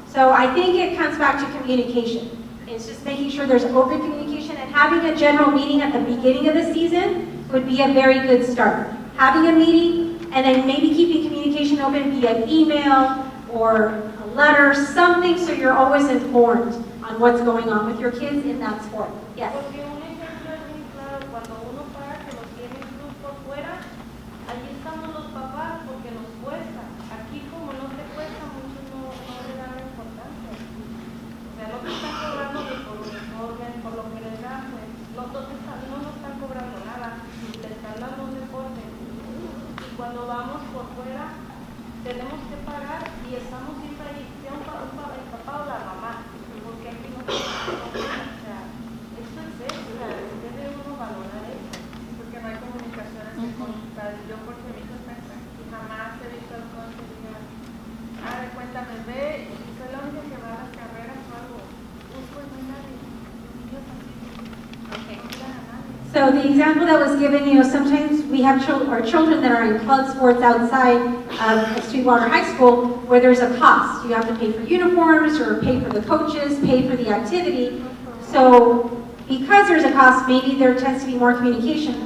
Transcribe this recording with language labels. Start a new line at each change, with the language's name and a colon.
English: So I think it comes back to communication. It's just making sure there's open communication, and having a general meeting at the beginning of the season would be a very good start. Having a meeting, and then maybe keeping communication open via email or a letter, something so you're always informed on what's going on with your kids in that sport. Yes?
Spanish: Porque un ejemplo es muy claro, cuando uno para que los tiene el club por fuera, allí estamos los papás porque nos cuesta. Aquí como no te cuesta, muchos no le dan la importancia. O sea, no te están cobrando ni por uniforme, por lo que les dan, pues no nos están cobrando nada, le están dando un deporte. Y cuando vamos por fuera, tenemos que pagar y estamos siempre ahí, sea el papá o la mamá, porque aquí no tenemos, o sea, esto es extra, debe uno valorar eso. Porque no hay comunicaciones con yo porque mi hija está aquí, jamás he visto al coach que diga, cuéntame, ve, y soy la única que va a las carreras o algo. Pues no hay nadie, ellos así,
English: Okay.
Spanish: no miran a nadie.
English: So the example that was given, sometimes we have our children that are in club sports outside of Sweetwater High School where there's a cost. You have to pay for uniforms or pay for the coaches, pay for the activity. So because there's a cost, maybe there tends to be more communication.